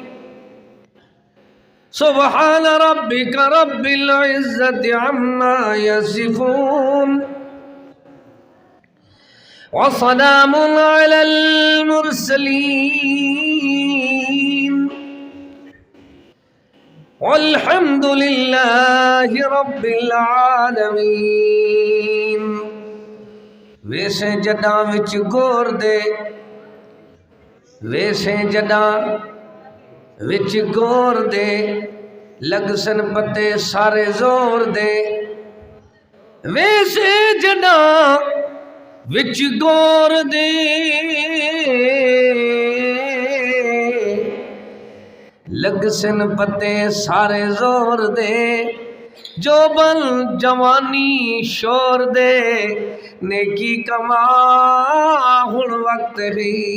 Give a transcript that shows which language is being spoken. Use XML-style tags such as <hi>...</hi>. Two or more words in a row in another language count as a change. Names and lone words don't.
<ar>سبحان ربك رب العزة عما يصفون وسلام على المرسلين والحمد لله رب العالمين.</ar> <pa>ویسے جڈاں وچ گور دے ویسے جڈاں وچ گور دے لگ سن پتے سارے زور دے ویسے جڈاں وچ گور دے لگ سن پتے سارے زور دے جو بل جوانی شور دے نیکی کما ہن وقت ہی</pa>